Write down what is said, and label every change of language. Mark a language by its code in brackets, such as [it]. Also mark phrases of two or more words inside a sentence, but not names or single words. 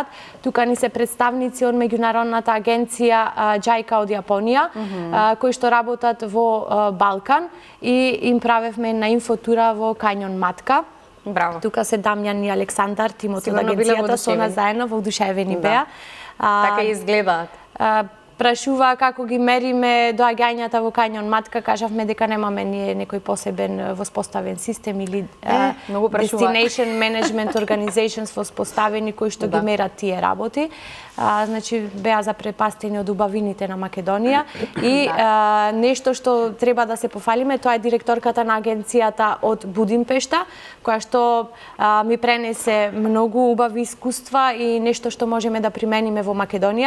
[mk] Тука ни се представници од меѓународната агенција JICA од Јапонија, кои што работат во Балкан и им правевме на инфотура во Кањон Матка. Браво. Тука се Дамјан и Александар, тимот од Сигурно биле агенцијата со нас заедно, воодушевени беа. Така и изгледаат. Прашува како ги мериме доаѓањата во Кањон Матка, кажавме дека немаме ние некој посебен воспоставен систем или [en] destination management organizations [mk] воспоставени кои што ги мерат тие работи. Значи беа запрепастени од убавините на Македонија и нешто што треба да се пофалиме, тоа е директорката на агенцијата од Будимпешта, која што ми пренесе многу убави искуства и нешто што можеме да примениме во Македонија.